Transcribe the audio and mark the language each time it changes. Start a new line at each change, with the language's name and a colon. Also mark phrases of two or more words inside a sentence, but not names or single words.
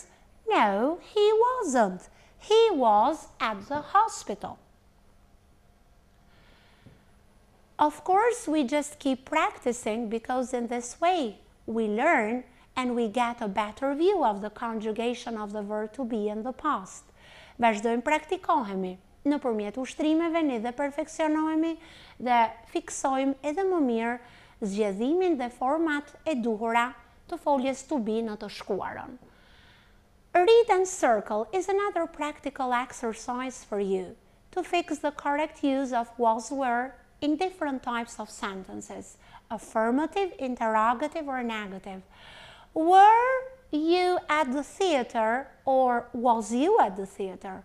English: No, he wasn't. He was at the hospital. Of course, we just keep practicing because in this way we learn and we get a better view of the conjugation of the verb to be in the past.
Albanian: Vazhdojmë praktikohemi. Nëpërmjet ushtrimeve ne dhe perfeksionohemi dhe fiksojmë edhe më mirë zgjedhimin dhe format e duhura të foljes
English: to be
Albanian: në të shkuarën.
English: Read and circle is another practical exercise for you to fix the correct use of was, were in different types of sentences: affirmative, interrogative, or negative. Were you at the theater, or was you at the theater?